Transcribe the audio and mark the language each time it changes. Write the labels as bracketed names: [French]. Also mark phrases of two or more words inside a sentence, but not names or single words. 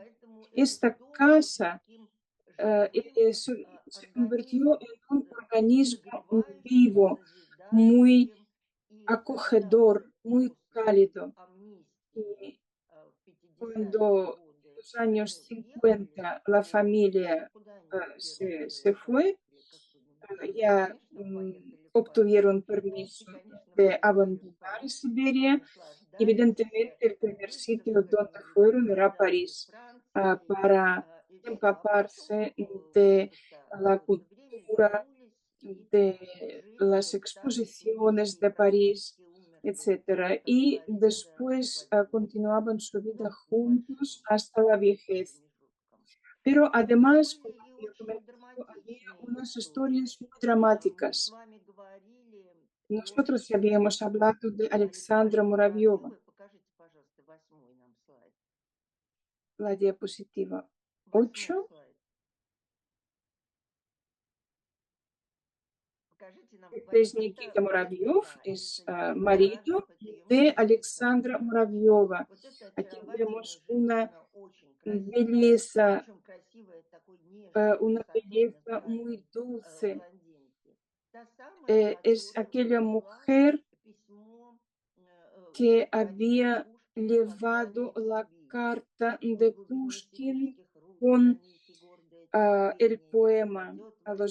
[Russian] Поэтому этот [Spanish] Esta [Russian] дом был [Spanish] casa [Russian] таким живым [Spanish] se convirtió en [Russian] организмом, [Spanish] un organismo [Russian] согревающим, [Spanish] vivo, muy [Russian] созидающим. И когда [Spanish] acogedor, muy [Russian] после [Spanish] cálido. [Russian] амнистии [Spanish] Y [Russian] в 50-е [Spanish] cuando en [Russian] годы [Spanish] los años [Russian] они уехали, [Spanish] 50 la [Russian] то [Spanish] familia [Russian] куда они первым [Spanish] se [Russian] делом [Spanish] fue, [Russian] поехали, как вы думаете? [Spanish] ya [Russian] Конечно, поехали в [Spanish] obtuvieron [Russian] Париж. И, [Spanish] permiso [Russian] конечно, [Spanish] de [Russian] поехали в [Spanish] abandonar [Russian] Париж, [Spanish] Siberia. [Russian] наслаждались [Spanish] Evidentemente, el primer sitio donde [Russian] выставками [Spanish] fueron era [Russian] легендарной [Spanish] París, [Russian] Франции [Spanish] para [Russian] и все. А потом, [Spanish] empaparse de [Russian] спустя [Spanish] la [Russian] какое-то время, [Spanish] cultura, [Russian] вернулись и [Spanish] de las [Russian] жили так, что [Spanish] exposiciones [Russian] некоторые [Spanish] de París, [Russian] практически умерли, [Spanish] etcétera. [Russian] как [Spanish] Y [Russian] говорится, [Spanish] después [Russian] в один день. [Spanish] continuaban su vida [Russian] Ну, с [Spanish] juntos [Russian] небольшим [Spanish] hasta la vejez. [Russian] промежутком. [Spanish] Pero [Russian] Но [Spanish] además, como [Russian] были и [Spanish] había [Russian] очень [Spanish] comentado, había [Russian] драматичные [Spanish] unas [Russian] истории. [Spanish] historias muy [Russian] Мы с [Spanish] dramáticas. [Russian] вами говорили о [Spanish] Nosotros ya habíamos hablado de Alexandra [Russian] Александре [Spanish] Muravyova, [Russian] Муравьевой. Покажите, пожалуйста, восьмой нам слайд. [Spanish] la diapositiva [Russian] Восьмой [Spanish] 8. [Russian] слайд. Покажите нам. [Spanish] Es [Russian] Это, [Spanish] Nikita Muravyov, [Russian] да, [Spanish] es [Russian] это Никита [Spanish] marido [Russian] Муравьев, это ее [Spanish] de [Russian] муж [Spanish] Alexandra [Russian] Александра. [Spanish] Muravyova. [Russian] Вот это [Spanish] Aquí [Russian] очаровательная [Spanish] vemos una [Russian] женщина, очень красивая, [Spanish] belleza, [Russian] причем красивая такой нежной [Spanish] una [Russian] красотой [Spanish] belleza muy [Russian] натуральной [Spanish] dulce. [Russian] блондинки. Та самая, [Spanish] Es [Russian] которая [Spanish] aquella [Russian] привезла [Spanish] mujer [Russian] письмо [Spanish] que [Russian] Владимира [Spanish] había [Russian] Пушкина [Spanish] llevado [Russian] «Послание в [Spanish] la [Russian] Сибирь». [Spanish] carta [Russian] Вот [Spanish] de [Russian] глубины [Spanish] Pushkin [Russian] сибирских руд [Spanish] con [Russian] храните гордое [Spanish] el [Russian] терпение. [Spanish] poema [Russian] Кладет [Spanish] a [Russian] ваш